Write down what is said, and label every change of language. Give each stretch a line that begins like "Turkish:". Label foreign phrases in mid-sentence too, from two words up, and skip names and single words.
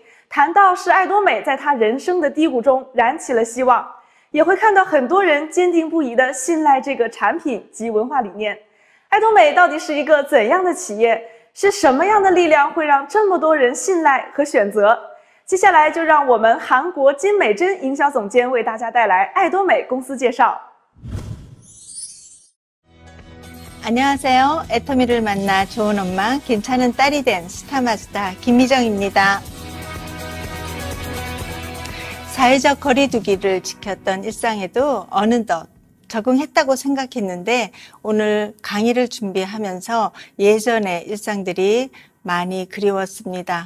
Chinese: 谈到是爱多美在他人生的低谷中燃起了希望，也会看到很多人坚定不移地信赖这个产品及文化理念。爱多美到底是一个怎样的企业？是什么样的力量会让这么多人信赖和选择？接下来就让我们韩国金美珍营销总监为大家带来爱多美公司介绍。
Korean: 안녕하세요. 애터미를 만나 좋은 엄마, 괜찮은 딸이 된 스타마스터 김미정입니다. 사회적 거리두기를 지켰던 일상에도 어느덧 적응했다고 생각했는데 오늘 강의를 준비하면서 예전의 일상들이 많이 그리웠습니다.